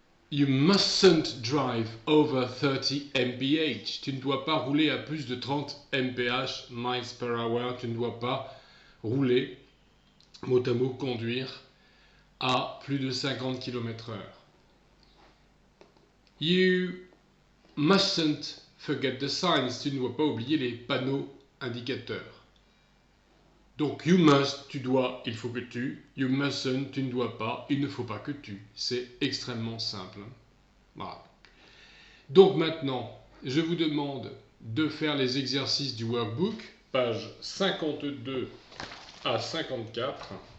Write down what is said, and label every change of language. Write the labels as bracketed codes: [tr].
[en] You mustn't drive over 30 mph. [fr] Tu ne dois pas rouler à plus de 30 mph, [en] miles per hour. [fr] Tu ne dois pas rouler, mot à mot, conduire à plus de 50 km/h. [en] You mustn't forget the signs. [fr] Tu ne dois pas oublier les panneaux indicateurs. Donc, [en] you must, [fr] tu dois, il faut que tu. [en] You mustn't, [fr] tu ne dois pas, il ne faut pas que tu. C'est extrêmement simple. Voilà. Donc maintenant, je vous demande de faire les exercices du workbook, pages 52 à 54.